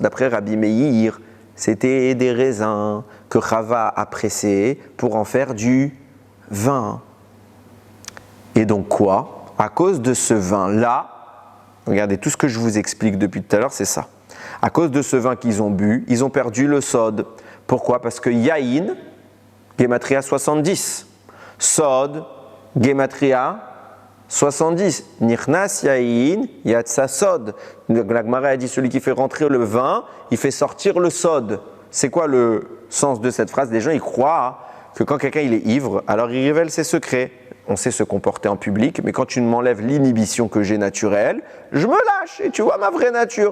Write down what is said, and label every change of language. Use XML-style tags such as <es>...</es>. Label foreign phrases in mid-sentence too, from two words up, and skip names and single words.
<fr>D'après Rabbi Meir, c'était des raisins que Chava a pressés pour en faire du vin. Et donc quoi? À cause de ce vin-là, regardez, tout ce que je vous explique depuis tout à l'heure, c'est ça. À cause de ce vin qu'ils ont bu, ils ont perdu le sod. Pourquoi? Parce que Yaïn, Gematria 70. Sod, Gematria 70.</fr> <he>נכנס יין יצא סוד.</he> <fr>La Gemara a dit celui qui fait rentrer le vin, il fait sortir le sod. C'est quoi le sens de cette phrase? Les gens ils croient que quand quelqu'un il est ivre, alors il révèle ses secrets. On sait se comporter en public, mais quand tu m'enlèves l'inhibition que j'ai naturelle, je me lâche et tu vois ma vraie nature.</fr>